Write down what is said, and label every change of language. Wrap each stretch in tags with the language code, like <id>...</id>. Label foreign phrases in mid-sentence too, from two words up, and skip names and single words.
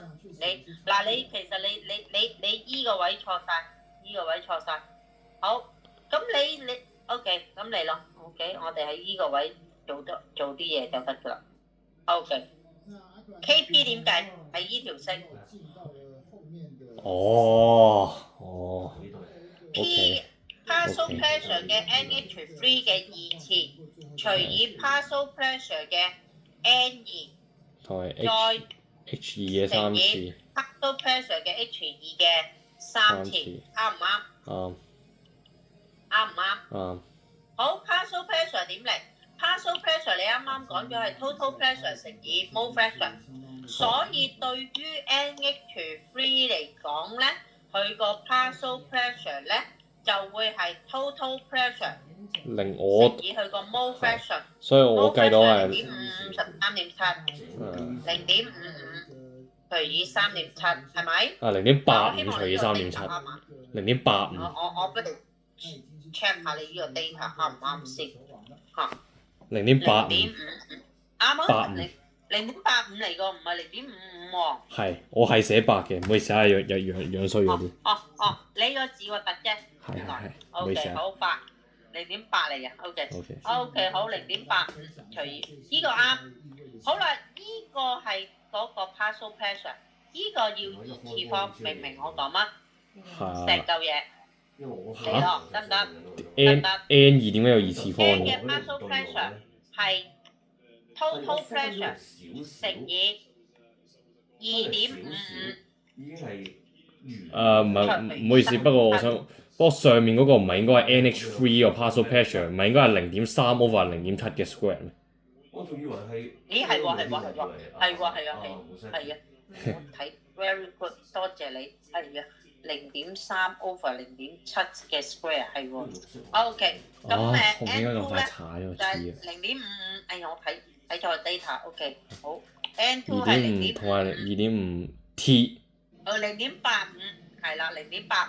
<yue>你其實你依個位錯晒，依個位錯晒。好，咁你 OK，咁嚟咯。OK，我哋喺依個位做啲嘢就得噶啦。OK，KP 點計？係依條式。哦 P</yue> <en>partial pressure</en> <yue>嘅 NH3 嘅2次，除以 partial pressure 嘅 N2，同埋再 H 2嘅3次。</yue> <en>partial pressure</en> <yue>嘅 H2 嘅3次，啱唔啱？啱。啱唔啱？啱。好</yue> <en>partial pressure</en> <yue>點嚟 ？</yue> <en>partial pressure</en> <yue>你啱啱講咗係</yue> <en>total pressure</en> <yue>乘以</yue> <en>mole fraction，</en> <yue>所以對於 NH3 嚟講咧，佢個</yue> <en>partial pressure</en> <yue>咧就會係</yue> <en>total pressure</en> <yue>令我乘以佢個</yue> <en>mole fraction，</en> <yue>所以我計到係 0.553.7，0.55除以3.7係咪？ 0.85除以3.7，0.85。我不如 check 下你呢個 data 啱唔啱先嚇。 0.85。啱啊，0.85嚟個，唔係0.55喎。係，我係寫8嘅，唔好意思啊，樣衰咗啲。你個字核突啫。係，唔好 O 意思 K，啊。好0.8嚟嘅。O OK K，好0.85除以呢個啱。好啦，呢個係嗰個</yue> <en>partial pressure，</en> <yue>呢個要2次方，明唔明我講乜？成嚿嘢。嚟咯，得唔得？N 2點解有2次方？N 嘅嘅</yue> <en>partial pressure</en> <yue>係</yue> <en>total pressure</en> <yue>乘以2.55。已經係唔係，唔好意思，不過上面嗰個唔係應該係 NH3 個</yue> <en>partial pressure，</en> <yue>唔係應該係0.3 over 0.7嘅 square 咩？我仲以為係。咦係啊！我睇</yue> <en>very good，</en> <yue>多謝你。係啊，0.3 over 0.7嘅 square 係喎。OK， 咁我點解 N2 咁快踩咗就係黐啊 0.55。哎呀，我睇錯 data。OK， 好。N2 係 2.5同埋2.5 T。 0.85係啦，0.85</yue>